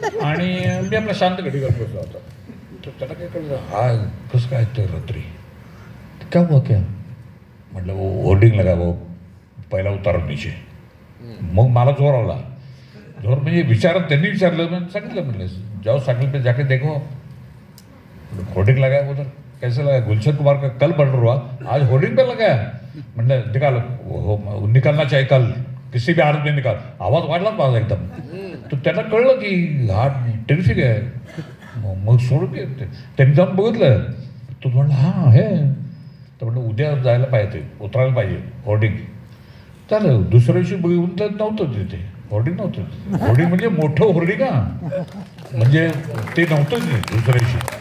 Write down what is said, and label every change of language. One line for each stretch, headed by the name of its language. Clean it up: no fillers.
Marathi: आणि मी आपला शांत घडी करत बसला होता. तर त्याला काय कळलं, हा कसं काय तर रात्री
Hindi: क्या हुआ क्या? म्हटलं वो होर्डिंग लगा, वो पहिला उतारो नीचे.
Marathi: मग मला जोर आला. जोर म्हणजे विचारत, त्यांनी विचारलं, मग सांगितलं, म्हटलं
Hindi: जाओ साइकिल पे जाके देखो होर्डिंग लगा है उधर. कैसे लगा? गुलशन कुमार का कल मर्डर हुआ, आज होर्डिंग पे लगा है. म्हटलं निकाल, निकालना चाहिए कल, किसी भी हालत में निकाल.
Marathi: आवाज वाढला माझा एकदम. तर त्यांना कळलं की हा टेरिफिक आहे. मग सोडून त्यांनी जाऊन बघितलं. तो म्हणलं हां हे. तर म्हटलं उद्या जायला पाहिजे, उतरायला पाहिजे होर्डिंग. चालेल. दुसऱ्या दिवशी बघून तर नव्हतं तिथे होर्डिंग, नव्हतं. होर्डिंग म्हणजे मोठं होर्डिंग, म्हणजे ते नव्हतंच दुसऱ्या दिवशी.